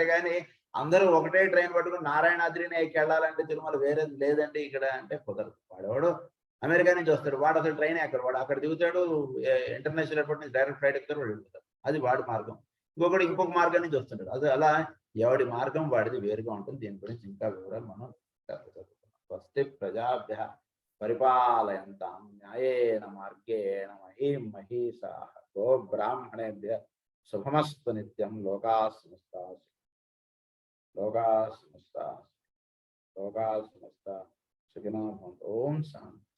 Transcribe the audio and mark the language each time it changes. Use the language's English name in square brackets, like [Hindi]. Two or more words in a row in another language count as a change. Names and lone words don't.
[Telugu] కానీ అందరూ ఒకటే ట్రైన్ పట్టుకుని నారాయణాద్రిని ఎక్కి వెళ్ళాలంటే తిరుమల వేరేది లేదండి ఇక్కడ అంటే కుదరదు. వాడెవడు అమెరికా నుంచి వస్తాడు, వాడు అసలు ట్రైన్ ఎక్కడ, వాడు అక్కడ దిగుతాడు, [English] International Airport [Telugu] నుంచి [English] direct flight [Telugu] ఎక్కుతాడు, వాడు వెళ్తాడు. అది వాడి మార్గం. ఇంకొక మార్గం నుంచి వస్తుంటాడు. అది అలా ఎవడి మార్గం వాడిది వేరుగా ఉంటుంది. దీని గురించి ఇంకా వివరాలు మనం చదువుతున్నాం. [Sanskrit] స్వస్తి ప్రజాభ్య పరిపాలయంతాం న్యాయేన మార్గేణ మహీం మహీషాః గో బ్రాహ్మణేభ్య శుభమస్తు నిత్యం. లోకాః సమస్తాః సుఖినో భవంతు. ఓం శాంతి.